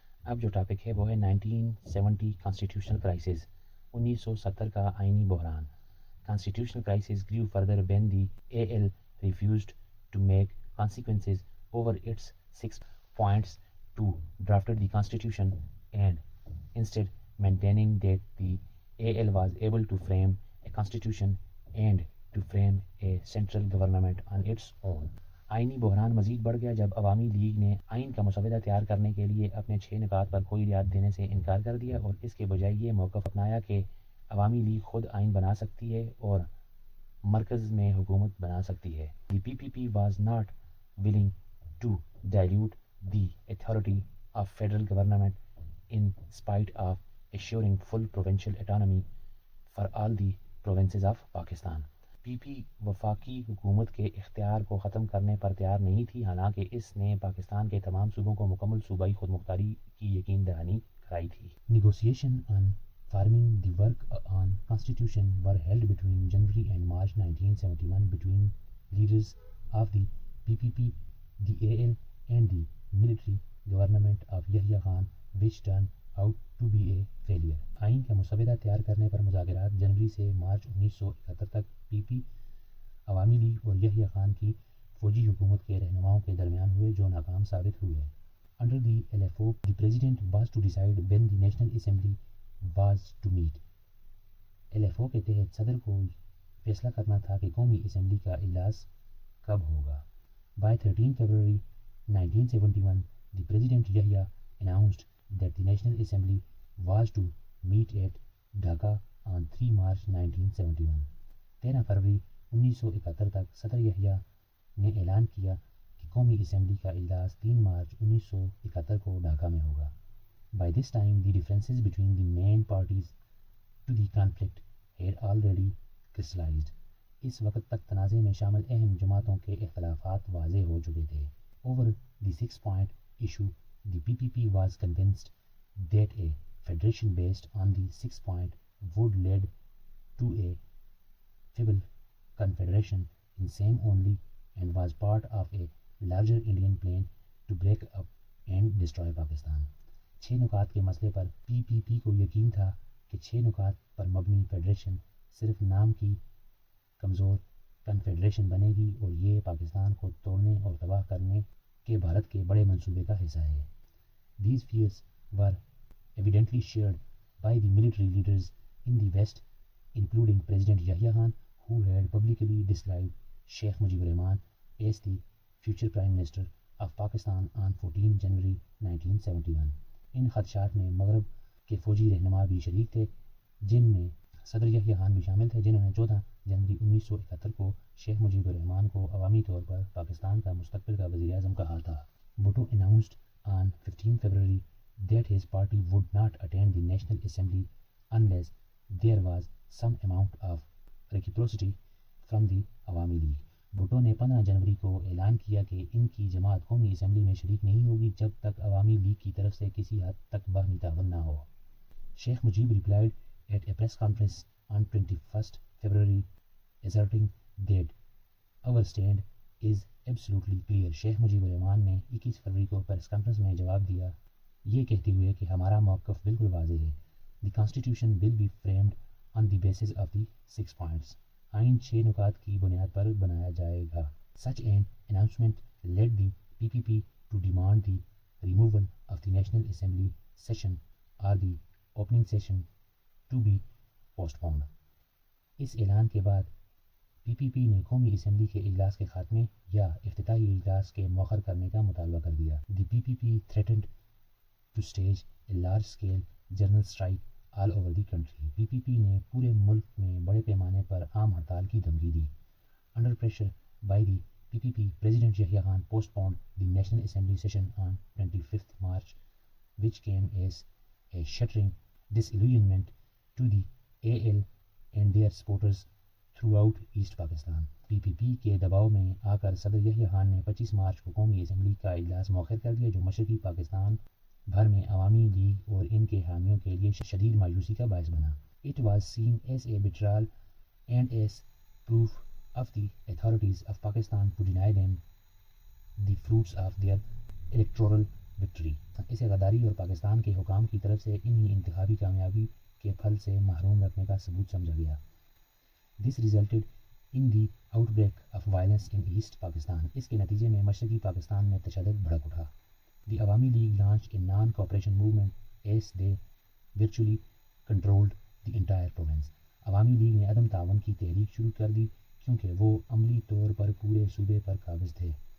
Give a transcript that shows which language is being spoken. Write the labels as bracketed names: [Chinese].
[Urdu] اب جو ٹاپک ہے وہ ہے 1970 [English] constitutional crisis, [Urdu] 1970 کا آئینی بحران. [English] Constitutional crisis grew further when the AL refused to make consequences over its 6 points to draft the constitution, and instead maintaining that the AL was able to frame a constitution and to frame a central government on its own. [Urdu] آئینی بحران مزید بڑھ گیا جب عوامی league نے آئین کا مسودہ تیار کرنے کے لیے اپنے 6 نکات پر کوئی رعایت دینے سے انکار کر دیا اور اس کے بجائے یہ موقف اپنایا کہ عوامی لیگ خود آئین بنا سکتی ہے اور مرکز میں حکومت بنا سکتی ہے. [English] The PPP was not willing to dilute the authority of federal government in spite of assuring full provincial autonomy for all the provinces of Pakistan. [Urdu] پی پی وفاقی حکومت کے اختیار کو ختم کرنے پر تیار نہیں تھی، حالانکہ اس نے پاکستان کے تمام صوبوں کو مکمل صوبائی خود مختاری کی یقین دہانی کرائی تھی. [English] Negotiation on forming the work on constitution were held between January and March 1971 between leaders of the PPP, the AL and the military government of Yahya Khan, which turned out to be a failure. [Urdu] آئین کا مسودہ تیار کرنے پر مذاکرات جنوری سے مارچ 1971 تک پی پی، عوامی league اور یحییٰ خان کی فوجی حکومت کے رہنماؤں کے درمیان ہوئے جو ناکام ثابت ہوئے. [English] Under the LFO, the president was to decide when the National Assembly was to meet. [Urdu] LFO کے تحت صدر کو فیصلہ کرنا تھا کہ قومی اسمبلی کا اجلاس کب ہوگا. [English] By 13 February 1971, the President Yahya announced that the National Assembly was to meet at Dhaka on 3 March 1971. [Urdu] 13 فروری 1971 تک صدر یحییٰ نے اعلان کیا کہ قومی اسمبلی کا اجلاس 3 مارچ 1971 کو ڈھاکہ میں ہوگا. [English] By this time, the differences between the main parties to the conflict had already crystallized. [Urdu] اس وقت تک تنازع میں شامل اہم جماعتوں کے اختلافات واضح ہو چکے تھے. [English] Over the 6-point issue, the PPP was convinced that a federation based on the 6-point would lead to a feeble confederation in name only and was part of a larger Indian plan to break up and destroy Pakistan. [Urdu] 6 نکات کے مسئلے پر پی پی پی کو یقین تھا کہ 6 نکات پر مبنی federation صرف نام کی کمزور کنفیڈریشن بنے گی اور یہ پاکستان کو توڑنے اور تباہ کرنے کے بھارت کے بڑے منصوبے کا حصہ ہے. [English] These fears were evidently shared by the military leaders in the West, including President Yahya Khan, who had publicly described Sheikh Mujibur Rahman as the future Prime Minister of Pakistan on 14 January 1971. [Urdu] ان خدشات میں مغرب کے فوجی رہنما بھی شریک تھے، جن میں صدر یحییٰ خان بھی شامل تھے، جنہوں نے 14 جنوری 1971 کو شیخ مجیب الرحمان کو عوامی طور پر پاکستان کا مستقبل کا وزیر اعظم کہا تھا. [English] Bhutto announced on 15 February that his party would not attend the National Assembly unless there was some amount of reciprocity from the عوامی league. [Urdu] بھٹو نے 15 جنوری کو اعلان کیا کہ ان کی جماعت قومی اسمبلی میں شریک نہیں ہوگی جب تک عوامی لیگ کی طرف سے کسی حد تک باہمی تعاون نہ ہو. [English] Sheikh Mujib replied at a press conference on 21 February asserting that our stand is absolutely clear. [Urdu] شیخ مجیب الرحمان نے 21 فروری کو پریس کانفرنس میں جواب دیا یہ کہتے ہوئے کہ ہمارا موقف بالکل واضح ہے. [English] The constitution will be framed on the basis of the 6 points. [Urdu] آئین 6 نکات کی بنیاد پر بنایا جائے گا. [English] Such an announcement led the PPP to demand the removal of the National Assembly session or the opening session to be postponed. [Urdu] اس اعلان کے بعد پی پی پی نے قومی اسمبلی کے اجلاس کے خاتمے یا افتتاحی اجلاس کے مؤخر کرنے کا مطالبہ کر دیا. [English] The PPP threatened to stage a large-scale general strike all over the country. [Urdu] پی پی پی نے پورے ملک میں بڑے پیمانے پر عام ہڑتال کی دھمکی دی. [English] Under pressure by the PPP, President Yahya Khan postponed the National Assembly session on 25th March, which came as a shattering disillusionment to the AL and their supporters throughout East Pakistan. [Urdu] پی پی پی کے دباؤ میں آ کر صدر یحییٰ خان نے 25 مارچ کو قومی assembly کا اجلاس مؤخر کر دیا جو مشرقی پاکستان بھر میں عوامی لیگ اور ان کے حامیوں کے لیے شدید مایوسی کا باعث بنا. [English] It was seen as a betrayal and as proof of the authorities of Pakistan to deny them the fruits of their electoral victory. [Urdu] اسے غداری اور پاکستان کے حکام کی طرف سے انہی انتخابی کامیابی کے پھل سے محروم رکھنے کا ثبوت سمجھا گیا. [English] This resulted in the outbreak of violence in East Pakistan. [Urdu] اس کے نتیجے میں مشرقی پاکستان میں تشدد بھڑک اٹھا. [English] The Awami League launched a non-cooperation movement as they virtually controlled the entire province. Awami League نے عدم تعاون کی تحریک شروع کر دی کیونکہ وہ عملی طور پر پورے صوبے پر قابض تھے.